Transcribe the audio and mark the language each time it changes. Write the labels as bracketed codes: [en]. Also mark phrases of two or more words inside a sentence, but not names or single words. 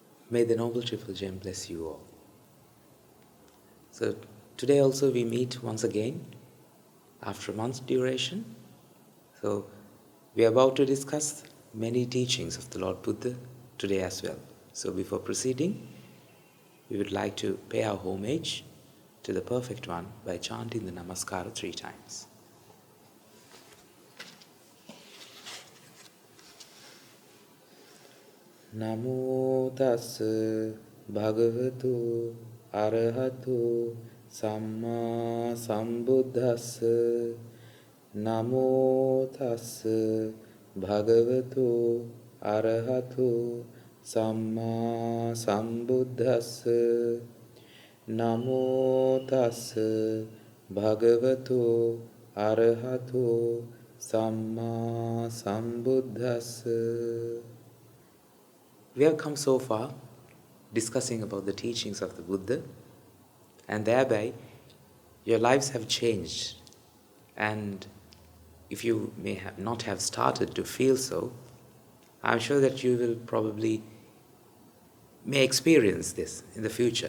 [en] May the Noble Triple Gem bless you all. So today also we meet once again after a month's duration. So we are about to discuss many teachings of the Lord Buddha today as well. So before proceeding, we would like to pay our homage to the Perfect One by chanting the Namaskara 3 times. [pi] Namo tassa bhagavato arahato samma sambuddhassa. Namo tassa bhagavato arahato samma sambuddhassa. Namo tassa bhagavato arahato samma sambuddhassa. [en] We have come so far discussing about the teachings of the Buddha, and thereby your lives have changed. And if you may not have started to feel so, I'm sure that you will probably may experience this in the future.